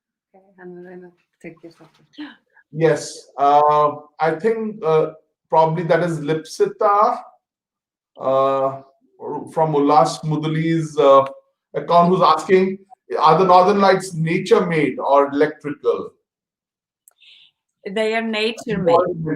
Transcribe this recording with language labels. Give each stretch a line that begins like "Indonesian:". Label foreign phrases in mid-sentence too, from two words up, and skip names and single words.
Icelandic: Okay, hann er að reyna að tryggja þetta.
English: Yes, I think probably that is Lipsita from Ullas Muduli's account, who's asking, are the northern lights nature made or electrical? They are nature made.